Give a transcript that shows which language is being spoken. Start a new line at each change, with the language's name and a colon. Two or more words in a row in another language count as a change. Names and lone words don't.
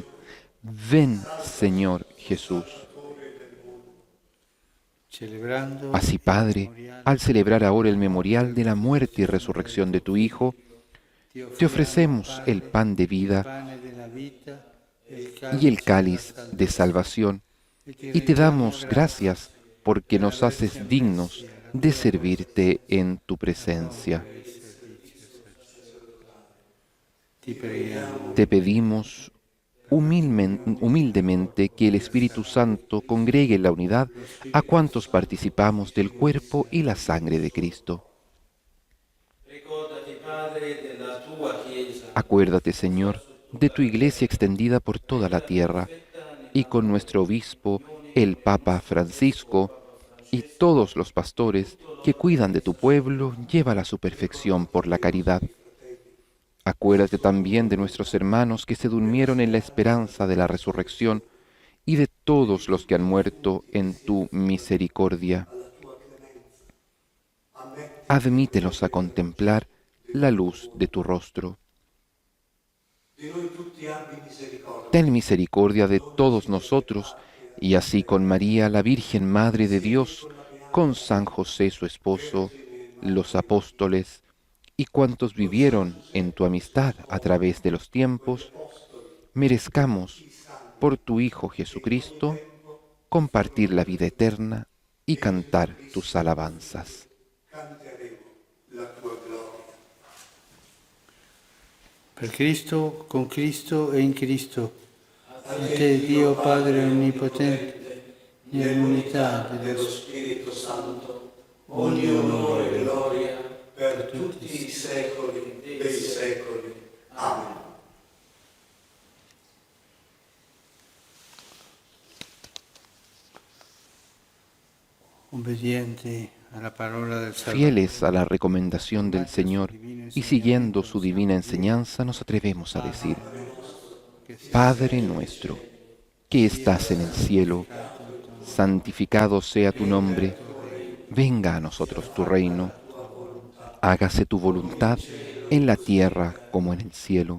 Spanish: Ven, Señor Jesús. Celebrando Así, Padre, al celebrar ahora el memorial de la muerte y resurrección de tu Hijo, te ofrecemos el pan de vida
Italian: pane della vita,
Spanish: y el cáliz de salvación, y te damos gracias porque nos haces dignos de servirte en tu presencia.
Italian: ti preghiamo.
Spanish: Te pedimos humildemente que el Espíritu Santo congregue en la unidad a cuantos participamos del cuerpo y la sangre de Cristo.
Italian: Ricordati, Padre, della tua Chiesa,
Spanish: Acuérdate, Señor, de tu Iglesia extendida por toda la tierra, y con nuestro obispo, el Papa Francisco, y todos los pastores que cuidan de tu pueblo, llévala a su perfección por la caridad. Acuérdate también de nuestros hermanos que se durmieron en la esperanza de la resurrección y de todos los que han muerto en tu misericordia. Admítelos a contemplar la luz de tu rostro.
Italian: di noi tutti abbi misericordia.
Spanish: Ten misericordia de todos nosotros, y así con María, la Virgen Madre de Dios, con San José su esposo, los apóstoles, y cuantos vivieron en tu amistad a través de los tiempos, merezcamos, por tu Hijo Jesucristo, compartir la vida eterna y cantar tus alabanzas.
Italian: Canteremo la tua gloria. Per Cristo, con Cristo e in Cristo, a te Dio Padre Onnipotente, nell'unità dello Spirito Santo, ogni onore e gloria per tutti i secoli dei secoli. Amen. obbedienti alla parola del Salvador.
Spanish: Fieles a la recomendación del Señor y siguiendo su divina enseñanza, nos atrevemos a decir: Padre nuestro, que estás en el cielo, santificado sea tu nombre, venga a nosotros tu reino, hágase tu voluntad en la tierra como en el cielo.